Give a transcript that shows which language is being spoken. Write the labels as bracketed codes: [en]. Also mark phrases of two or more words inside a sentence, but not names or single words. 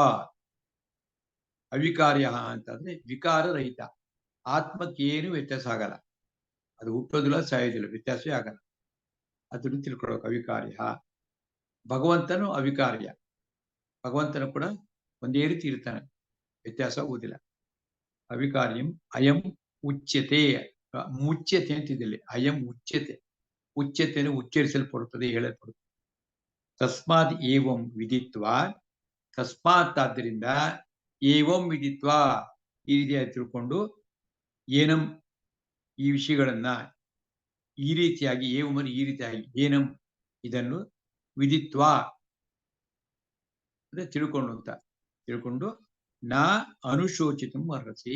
[kn] ಅವಿಕಾರ್ಯ ಅಂತಂದ್ರೆ ವಿಕಾರ ರಹಿತ, ಆತ್ಮಕ್ಕೇನು ವ್ಯತ್ಯಾಸ ಆಗಲ್ಲ, ಅದು ಹುಟ್ಟೋದಿಲ್ಲ ಸಾಯೋದಿಲ್ಲ, ವ್ಯತ್ಯಾಸವೇ ಆಗಲ್ಲ, ಅದನ್ನು ತಿಳ್ಕೊಳ್ಬೇಕು. ಅವಿಕಾರ್ಯ. ಭಗವಂತನು ಅವಿಕಾರ್ಯ, ಭಗವಂತನು ಕೂಡ ಒಂದೇ ರೀತಿ ಇರ್ತಾನೆ, ವ್ಯತ್ಯಾಸ ಆಗುವುದಿಲ್ಲ. [sa] ಅವಿಕಾರ್ಯಂ ಅಯಂ ಉಚ್ಯತೆ. ಮುಚ್ಯತೆ ಅಂತಿದ್ದಲ್ಲಿ ಅಯಂ ಉಚ್ಯತೆ. [kn] ಉಚ್ಯತೆ ಉಚ್ಚರಿಸಲ್ಪಡುತ್ತದೆ, ಹೇಳಲ್ಪಡುತ್ತದೆ. [sa] ತಸ್ಮಾತ್ ಏವಂ ವಿದಿತ್ವಾ. [kn] ತಸ್ಮಾತ್ ಆದ್ದರಿಂದ [sa] ಏವಂ ವಿದಿತ್ವಾ [kn] ಈ ರೀತಿಯಾಗಿ ತಿಳ್ಕೊಂಡು, ಏನಂ ಈ ವಿಷಯಗಳನ್ನ ಈ ರೀತಿಯಾಗಿ, ಏವಂ ಈ ರೀತಿಯಾಗಿ, ಏನಂ ಇದನ್ನು ವಿದಿತ್ವಾ ಅಂದ್ರೆ ತಿಳ್ಕೊಂಡು ಅಂತ, ತಿಳ್ಕೊಂಡು [sa] ನಾ ಅನುಶೋಚಿತಂ ಅರ್ಹಸಿ.